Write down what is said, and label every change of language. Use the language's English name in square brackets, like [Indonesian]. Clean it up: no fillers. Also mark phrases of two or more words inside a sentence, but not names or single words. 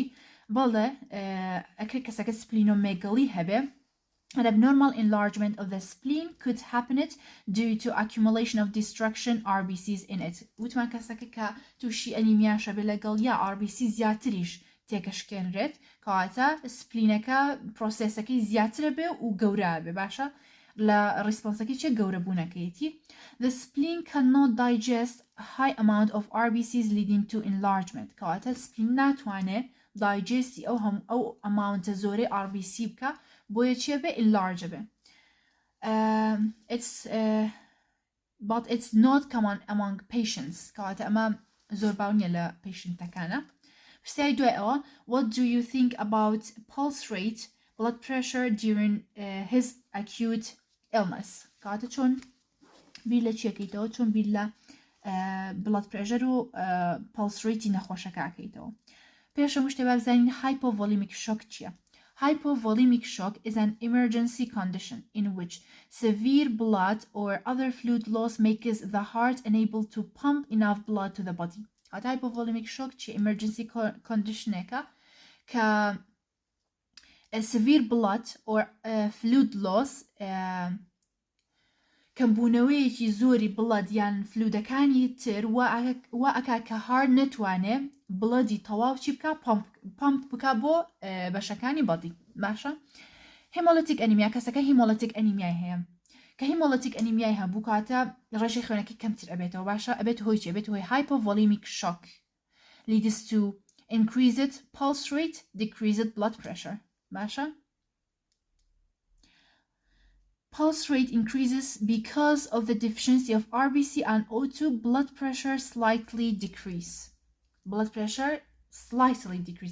[Central Kurdish] بەڵێ ئەکرێت کەسەکە [English] splenomegaly هەبێ an abnormal enlargement of the spleen could happen it due to accumulation of destruction RBCs in it. [Central Kurdish] وتمان کەسەکە کە تووشی ئەنیمیاشە بێ لەگەڵ یا RBC زیاتریش تێکەشکێنرێت کەواتە سپلینەکە پرۆسێسەکەی زیاترە بێ و گەورە بێ باشە لە ڕیسپۆنسەکەی چه گەورە بوونەکەیەتی. [English] The spleen cannot digest a high amount of RBCs leading to enlargement. [Central Kurdish] کەواتە سپلین ناتوانێت دایجستی ئەو ئەماونتە زۆرەی RBC بکە بۆیە چیە بێ enlarge بێ. [English] But it's not common among patients. [Central Kurdish] کەواتە ئەمە زۆر باونیە لە پیشنتەکانە. پرسیاری دوای ئەوە [English] what do you think about pulse rate blood pressure during his acute illness؟ [Central Kurdish] کەواتە چۆن بیر لە چیەکەیتەوە چۆن بیر لە [English] blood pressure [Central Kurdish] و [English] pulse rate [Central Kurdish] نەخۆشەکەکەیتەوە. پێشەم شتێ بابزانین [English] hypovolemic shock [Central Kurdish] چییە؟ [English] Hypovolemic shock is an emergency condition in which severe blood or other fluid loss makes the heart unable to pump enough blood to the body. Hypovolemic shock [Central Kurdish] چی [English] emergency conditionێکە [Central Kurdish] کە [English] severe blood or fluid loss [Central Kurdish] کەمبوونەوەیەکی زۆری بڵەد یان فلودەکانی تر وا ئەکا کە هارد نەتوانێ بڵەدی تەواو چی بکە پمپ بکە بۆ بەشەکانی بەدی باشە. [English] Hemolytic anemia [Central Kurdish] کەسەکە [English] hemolytic anemia [Central Kurdish] هەیە کە [English] hemolytic anemia [Central Kurdish] هەبوو کاتە ڕێژەی خوێنەکەی کەمتر ئەبێتەوە باشە ئەبێت هۆی چی ئەبێت هۆی [English] hypovolemic shock leads to increased pulse rate decreased blood pressure [Central Kurdish] باشە. [English] Pulse rate increases because of the deficiency of RBC and O2. Blood pressure slightly decrease. Blood pressure slightly decrease.